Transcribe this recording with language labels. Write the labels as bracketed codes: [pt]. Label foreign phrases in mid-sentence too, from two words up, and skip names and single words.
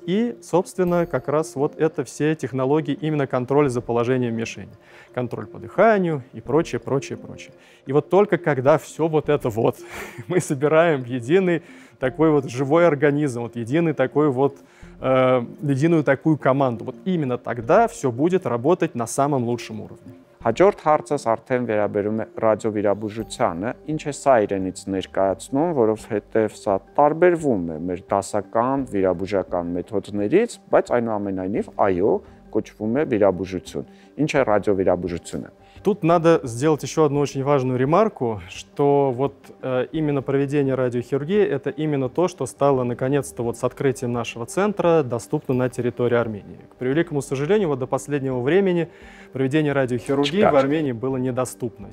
[ru] И, собственно, как раз вот это все технологии именно контроля за положением мишени, контроль по дыханию и прочее, прочее, прочее. И вот только когда все вот это вот мы собираем в единый такой вот живой организм, вот единый такой вот единую такую команду. Вот именно тогда все будет работать на самом лучшем уровне. [hy] Հաջորդ հարցս արդեն վերաբերում է ռադիովիրաբուժությանը, ինչ է սա իրենից ներկայացնում, որովհետև սա տարբերվում է մեր դասական վիրաբուժական մեթոդներից, բայց այնուամենայնիվ այո, կոչվում է վիրաբուժություն։ Ինչ է ռադիովիրաբուժությունը։ [ru] Тут надо сделать еще одну очень важную ремарку, что вот именно проведение радиохирургии — это именно то, что стало наконец-то вот с открытием нашего центра доступно на территории Армении. К превеликому сожалению, вот до последнего времени проведение радиохирургии в Армении было недоступно.